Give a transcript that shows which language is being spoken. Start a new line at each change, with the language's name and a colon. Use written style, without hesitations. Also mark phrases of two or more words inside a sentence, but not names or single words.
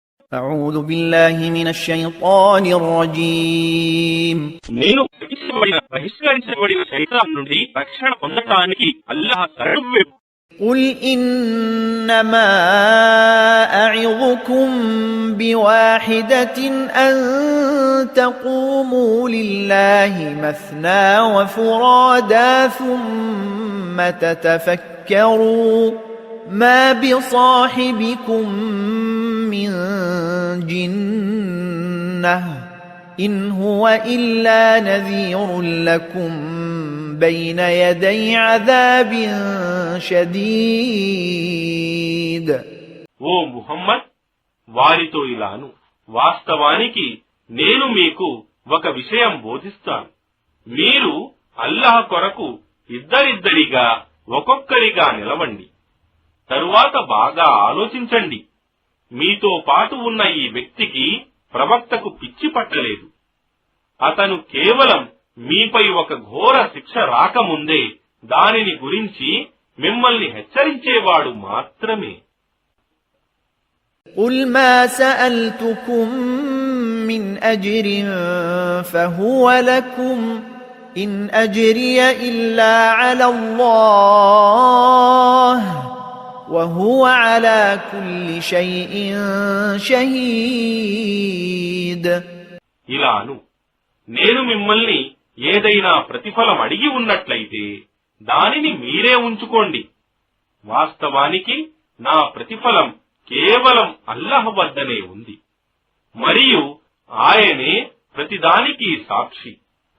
Arabic: أعوذ بالله من الشيطان الرجيم
Telugu: నేను బహిష్కరించబడిన శైతాన్ నుండి రక్షణ పొందటానికి అల్లాహ్ శరణు
Arabic: قل إنما أعظكم بواحدة أن تقوموا لله مثنى وفرادا ثم تتفكروا ما بصاحبكم من جنة إن هو إلا نذير لكم بين يدي عذاب شديد.
Telugu: ఓ ముహమ్మద్, వారితో ఇలాను, వాస్తవానికి నేను మీకు ఒక విషయం బోధిస్తాను. మీరు అల్లాహ్ కొరకు ఇద్దరిద్దరిగా ఒక్కొక్కరిగా నిలవండి. తరువాత బాగా ఆలోచించండి. మీతో పాటు ఉన్న ఈ వ్యక్తికి ప్రవక్తకు పిచ్చి పట్టలేదు. అతను కేవలం మీపై ఒక ఘోర శిక్ష రాకముందే దానిని గురించి మిమ్మల్ని హెచ్చరించేవాడు మాత్రమే.
Arabic: قل ما سألتكم من أجر فهو لكم إن أجري إلا على الله وهو على كل شيء شهيد.
Telugu: ఇలాను, నేను మిమ్మల్ని ఏదైనా ప్రతిఫలం అడిగి ఉన్నట్లయితే దానిని మీరే ఉంచుకోండి. వాస్తవానికి నా ప్రతిఫలం కేవలం అల్లాహ్ వద్దనే ఉంది, మరియు ఆయనే ప్రతిదానికి సాక్షి.